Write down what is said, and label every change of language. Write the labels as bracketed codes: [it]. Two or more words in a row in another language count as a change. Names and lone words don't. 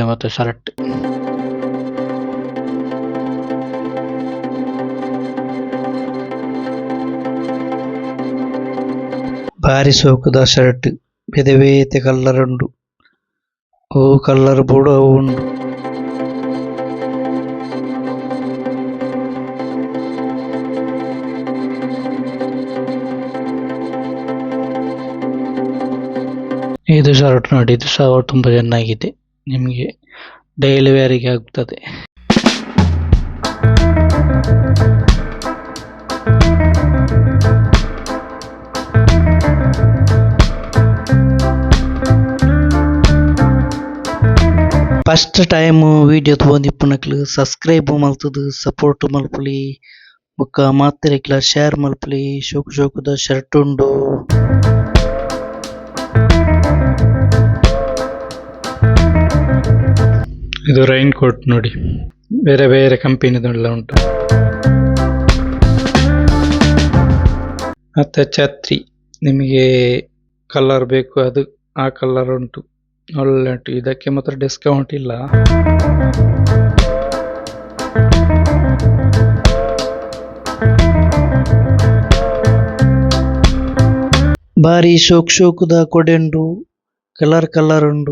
[tcy] ಮತ್ತೆ ಶರ್ಟ್ ಭಾರಿ ಸೋಕುದ ಶರ್ಟ್, ಬೇತೆ ಬೇತೆ ಕಲರ್ ಉಂಡು, ಓ ಕಲರ್ ಬೋಡು ಉಂಡು. [kn] ಇದು ಶರ್ಟ್ ನೋಡಿ, ಇದು ಸಹ ತುಂಬ ಚೆನ್ನಾಗಿದೆ, ನಿಮಗೆ [en] daily wear [kn] ಆಗ್ತದೆ. [en] first time [tcy] ವಿಡಿಯೋ ತಗೊಂಡಿಪ್ಪನಕ್ಲು ಸಬ್ಸ್ಕ್ರೈಬ್ ಮಲ್ತದು ಸಪೋರ್ಟ್ ಮಲ್ಪಲಿ, ಬೊಕ್ಕ ಮಾತಿರಕ್ಲ ಶೇರ್ ಮಲ್ಪಲಿ. ಶೋಕುದ ಶರ್ಟ್ ಉಂಡು. [kn] ಇದು [en] rain coat [kn] ನೋಡಿ, ಬೇರೆ ಬೇರೆ ಕಂಪನಿದೆಲ್ಲ ಉಂಟು. ಮತ್ತು ಛತ್ರಿ ನಿಮಗೆ ಕಲರ್ ಬೇಕು ಅದು ಆ ಕಲರ್ ಉಂಟು, ಒಳ್ಳೆ ಉಂಟು. ಇದಕ್ಕೆ ಮಾತ್ರ ಡಿಸ್ಕೌಂಟ್ ಇಲ್ಲ. [tcy] ಬಾರಿ ಶೋಕುದ ಕೊಡೆ ಉಂಡು, ಕಲರ್ ಉಂಡು.